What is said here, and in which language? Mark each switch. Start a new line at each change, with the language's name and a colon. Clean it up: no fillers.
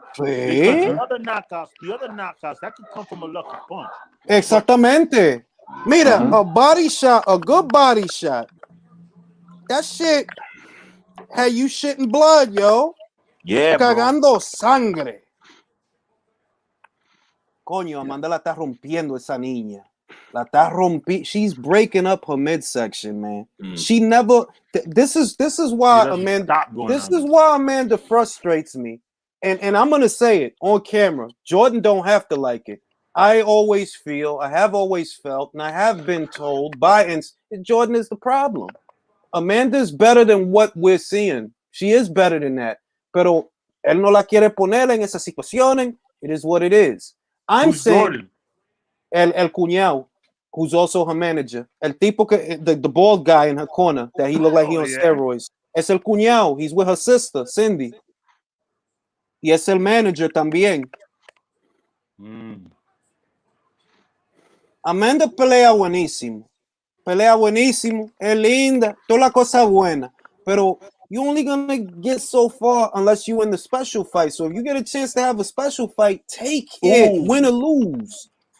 English: Because the other knockouts, that could come from a lucky punch.
Spanish: Exactamente. Mira,
English: a body shot, a good body shot. That shit had you shitting blood, yo. Yeah, bro.
Spanish: Cagando sangre. Coño, Amanda la está rompiendo esa niña. La está
English: she's breaking up her midsection, man. She never. This is why Amanda. This is why Amanda frustrates me, and I'm gonna say it on camera. Jordan don't have to like it. I have always felt, and I have been told by Jordan is the problem. Amanda's better than what we're seeing. She is better than that.
Spanish: Pero él no la quiere poner en esas situaciones.
English: It is what it is. I'm saying Jordan?
Spanish: El cuñado,
English: who's also her manager.
Spanish: El tipo que
English: the bald guy in her corner that he looked like he on steroids.
Spanish: Es el cuñado.
English: He's with her sister, Cindy.
Spanish: Y es el manager también. Amanda pelea buenísimo. Es linda, toda la cosa buena. Pero
English: you're only gonna get so far unless you in the special fight. So if you get a chance to have a special fight, take it, win or lose.